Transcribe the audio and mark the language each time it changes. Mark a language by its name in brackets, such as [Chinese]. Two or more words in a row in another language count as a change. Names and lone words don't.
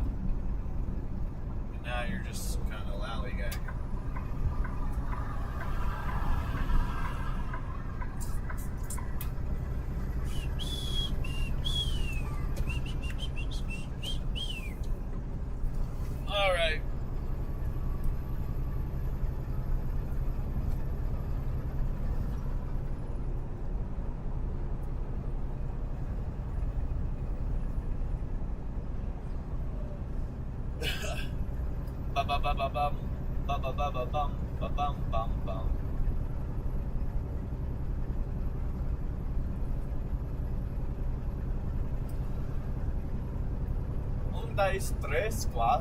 [English] And now you're just kind of lollygagging. All right. Ba ba ba ba bum, ba ba ba ba bum, ba bum bum bum. Un, dos, tres, cuatro.